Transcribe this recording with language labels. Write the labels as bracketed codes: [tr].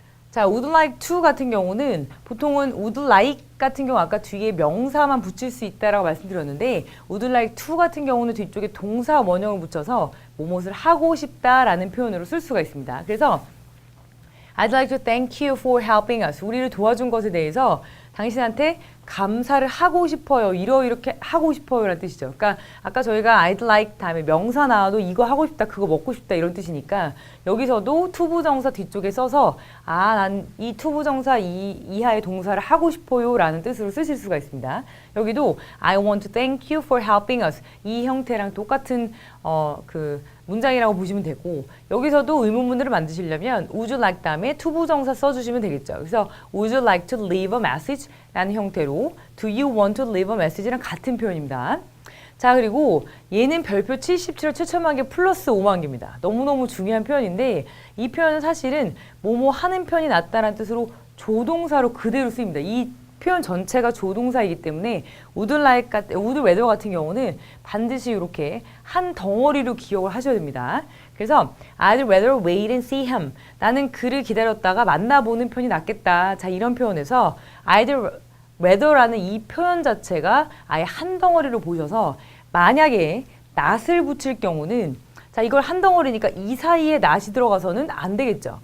[ko] 자, would like to 같은 경우는 보통은 would like 같은 경우 아까 뒤에 명사만 붙일 수 있다라고 말씀드렸는데 would like to 같은 경우는 뒤쪽에 동사 원형을 붙여서 무엇을 하고 싶다라는 표현으로 쓸 수가 있습니다. [en] 그래서 I'd like to thank you for helping us. [ko] 우리를 도와준 것에 대해서 당신한테 감사를 하고 싶어요. 이렇게 하고 싶어요 라는 뜻이죠. 그러니까 아까 저희가 I'd like 다음에 명사 나와도 이거 하고 싶다, 그거 먹고 싶다 이런 뜻이니까 여기서도 투부정사 뒤쪽에 써서 난 이 투부정사 이하의 동사를 하고 싶어요 라는 뜻으로 쓰실 수가 있습니다. 여기도 [en] I want to thank you for helping us [ko] 이 형태랑 똑같은 문장이라고 보시면 되고 여기서도 의문문으로 만드시려면 would you like 다음에 투부정사 써주시면 되겠죠. [en] 그래서 would you like to leave a message? [ko] 라는 형태로 [en] do you want to leave a message랑 [ko] 같은 표현입니다. 자, 그리고 얘는 별표 77을 7천만 개 플러스 5만 개입니다. 너무너무 중요한 표현인데 이 표현은 사실은 뭐뭐 하는 편이 낫다라는 뜻으로 조동사로 그대로 쓰입니다. 이 표현 전체가 조동사이기 때문에 would rather 같은 경우는 반드시 이렇게 한 덩어리로 기억을 하셔야 됩니다. [en] 그래서 I'd rather wait and see him. [ko] 나는 그를 기다렸다가 만나보는 편이 낫겠다. 자, 이런 표현에서 I'd rather라는 이 표현 자체가 아예 한 덩어리로 보셔서 만약에 not을 붙일 경우는 자, 이걸 한 덩어리니까 이 사이에 not이 들어가서는 안 되겠죠.